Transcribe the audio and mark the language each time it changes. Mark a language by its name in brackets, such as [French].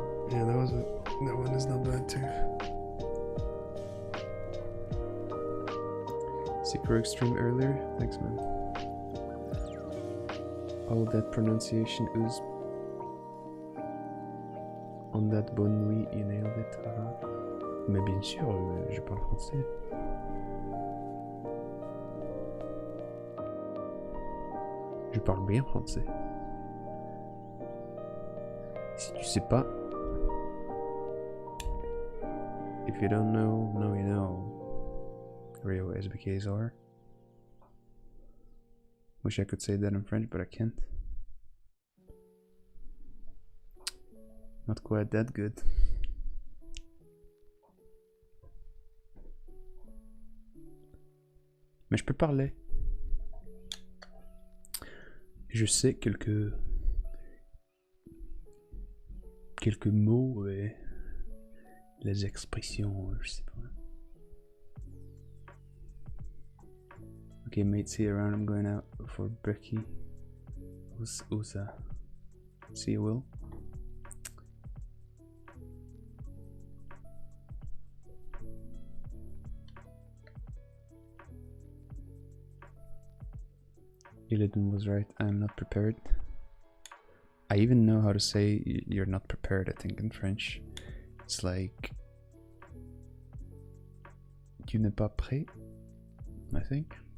[English] Yeah, that one is not bad too. Super extreme earlier? Thanks, man. All that pronunciation is on that [French] bonne nuit, [English] you nailed it. [French] Mais bien sûr, je parle français. Je parle bien français. Si tu sais pas, if you don't know, now you know. Real SBKs are. [English] Wish I could say that in French, but I can't. Not quite that good. [French] Mais je peux parler. Je sais quelques mots et les expressions, je sais pas. [English] Okay, mate, see you around. I'm going out for brekkie. Usa. See you, Will. Illidan was right. I'm not prepared. I even know how to say you're not prepared, I think, in French. It's like [French] tu n'es pas prêt, [English] I think.